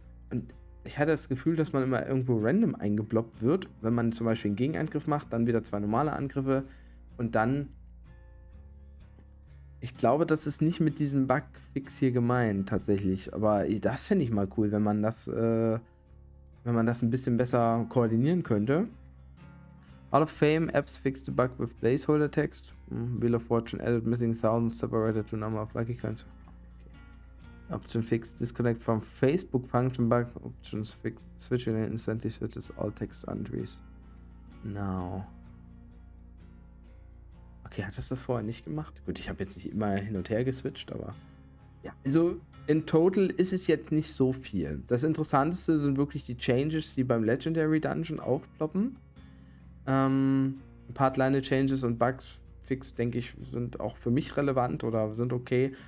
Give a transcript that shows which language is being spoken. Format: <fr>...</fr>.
<de>Und ich hatte das Gefühl, dass man immer irgendwo random eingeblockt wird, wenn man zum Beispiel einen Gegenangriff macht, dann wieder 2 normale Angriffe und dann. Ich glaube, das ist nicht mit diesem Bugfix hier gemeint, tatsächlich. Aber das fände ich mal cool, wenn man das ein bisschen besser koordinieren könnte.</de> <en>Hall of Fame apps fixed the bug with placeholder text. Wheel of Fortune added missing thousands separated to number of lucky coins. Option fixed disconnect from Facebook function bug. Options fixed switching instantly switches all text entries. Now.</en> <de>Okay, hat das vorher nicht gemacht? Gut, ich habe jetzt nicht immer hin und her geswitcht, aber Ja, also in total ist es jetzt nicht so viel. Das Interessanteste sind wirklich die Changes, die beim Legendary Dungeon aufploppen. Ein paar kleine Changes und Bugs fix, denke ich, sind auch für mich relevant oder sind okay.</de>